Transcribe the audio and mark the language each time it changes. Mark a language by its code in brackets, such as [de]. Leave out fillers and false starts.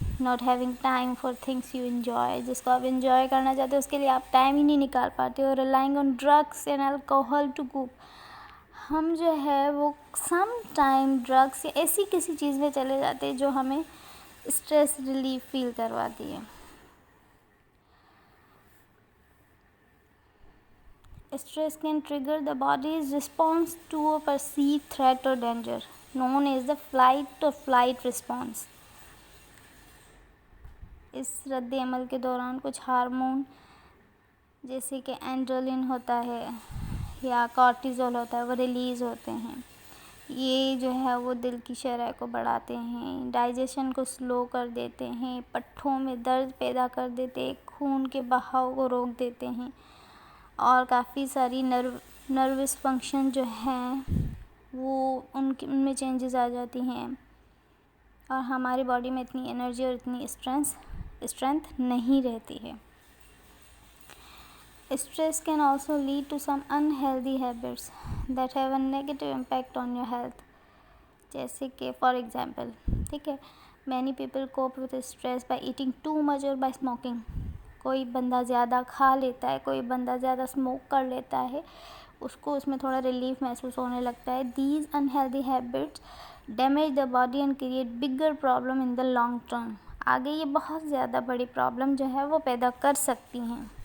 [en] not having time for things you enjoy, [ur] جس کو آپ انجوائے کرنا چاہتے ہو اس کے لیے آپ ٹائم ہی نہیں نکال پاتے ہو. [en] relying on drugs and alcohol to cope, [ur] ہم جو ہے وہ سم ٹائم ڈرگس یا ایسی کسی چیز میں چلے جاتے ہیں جو ہمیں اسٹریس ریلیف فیل کرواتی ہے. [en] Stress can trigger the body's response to a perceived threat or danger, known as the flight or flight response. [ur] اس رد عمل کے دوران کچھ ہارمون جیسے کہ اینڈرلن ہوتا ہے یا کارٹیزول ہوتا ہے وہ ریلیز ہوتے ہیں. یہ جو ہے وہ دل کی شرح کو بڑھاتے ہیں، ڈائجیشن کو سلو کر دیتے ہیں، پٹھوں میں درد پیدا کر دیتے ہیں، خون کے بہاؤ کو روک دیتے ہیں، اور کافی ساری نروس فنکشن جو ہیں وہ ان میں چینجز آ جاتی ہیں، اور ہماری باڈی میں اتنی انرجی اور اتنی اسٹرینتھ نہیں رہتی ہے. [en] Stress can also lead to some unhealthy habits that have a negative impact on your health. [ur] جیسے کہ فار ایگزامپل، ٹھیک ہے، [en] many people cope with stress by eating too much or by smoking. [ur] کوئی بندہ زیادہ کھا لیتا ہے، کوئی بندہ زیادہ اسموک کر لیتا ہے، اس کو اس میں تھوڑا ریلیف محسوس ہونے لگتا ہے. [en] These unhealthy habits damage the body and create bigger problem in the long term. [ur] آگے یہ بہت زیادہ بڑی پرابلم جو ہے وہ پیدا کر سکتی ہیں.